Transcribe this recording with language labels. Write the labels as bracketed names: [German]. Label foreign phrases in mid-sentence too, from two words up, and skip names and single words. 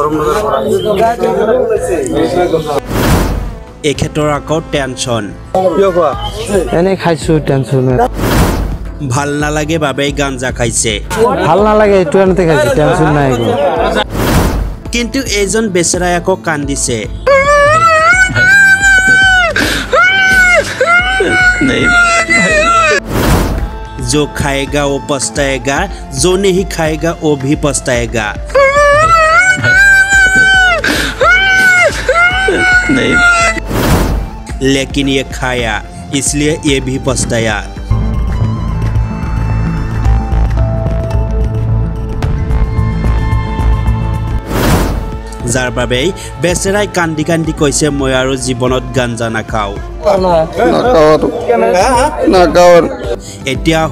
[Assamese] এখেতৰ আকৌ টেনচন কিয় কোৱা এনে খাইছো টেনচন ভাল নালাগে বাবেই গাঞ্জা খাইছে ভাল নালাগে এইটো এনেতে খাইছো টেনচন নাই কিন্তু এইজন বেচেৰাই আকৌ কান্দিছে [Hindi] जो खाएगा वो पछताएगा जो नहीं खाएगा वो भी पछताएगा लेकिन ये खाया इसलिए ये भी पछताया [Assamese] যাৰ বাবে বেচেৰাই কান্দি কান্দি কৈছে মই আৰু জীৱনত গাঞ্জা নাখাওঁ এতিয়া আহো